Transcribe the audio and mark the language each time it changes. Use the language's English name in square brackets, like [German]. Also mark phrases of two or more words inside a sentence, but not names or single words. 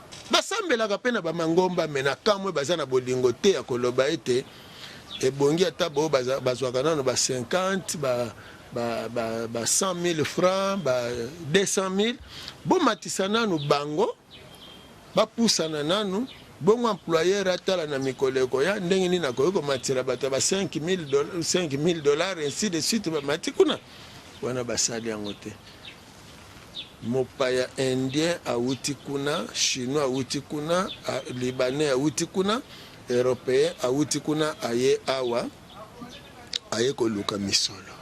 [Lingala] Basambelaka mpe na bamangomba, me na kamwe baza na bolingo te ya koloba ete ebongi ata bo baza-, bazwaka nanu ba cinquante, ba, ba, ba, ba cent mille francs, ba deux cent mille. Bomatisa nanu bango, bapusana nanu, bongo employeur atala na mikolo ekoya, ndenge nini akoki komatisa bato ya ba cinq mille doll-, cinq mille dollars, [French] ainsi de suite, [Lingala] bamati kuna. Wana basali yango te. Mopaya indien awuti kuna, chinois awuti kuna, a-, libanais awuti kuna, européen awuti kuna, aye awa. aye koluka misolo.